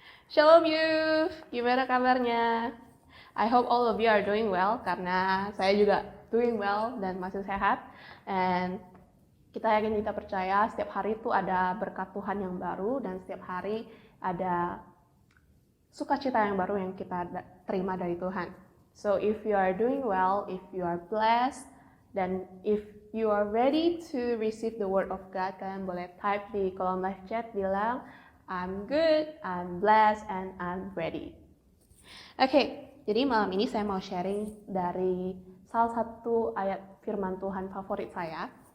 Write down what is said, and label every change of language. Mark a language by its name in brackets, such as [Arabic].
[English] Shalom youth, [Indonesian] gimana kabarnya? [English] I hope all of you are doing well [Indonesian] karena saya juga [English] doing well [Indonesian] dan masih sehat. And kita yakin, kita percaya setiap hari itu ada berkat Tuhan yang baru dan setiap hari ada sukacita yang baru yang kita terima dari Tuhan. [English] So if you are doing well, if you are blessed, dan if you are ready to receive the word of God, [Indonesian] kalian boleh type di kolom live chat bilang [English] I'm good, I'm blessed, and I'm ready. [Indonesian] Oke, jadi malam ini saya mau sharing dari salah satu ayat firman Tuhan favorit saya.